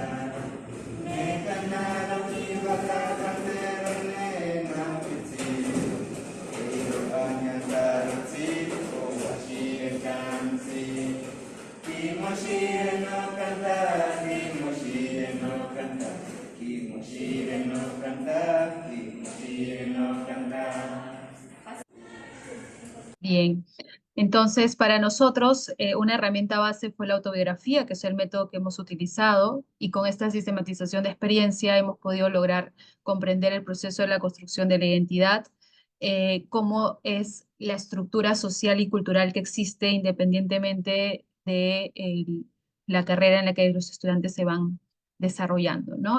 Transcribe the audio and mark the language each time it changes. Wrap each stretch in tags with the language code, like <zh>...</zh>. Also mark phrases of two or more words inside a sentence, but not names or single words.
<cni>Me kanaro kibaka kantero ne na pitsi, eiro anyantaro tsi, o washire kansi. Kimoshire no kanta, kimoshire no kanta, kimoshire no kanta, kimoshire no kanta.</cni> <es>Bien, entonces para nosotros una herramienta base fue la autobiografía, que es el método que hemos utilizado, y con esta sistematización de experiencia hemos podido lograr comprender el proceso de la construcción de la identidad, cómo es la estructura social y cultural que existe independientemente de la carrera en la que los estudiantes se van desarrollando, ¿no?</es>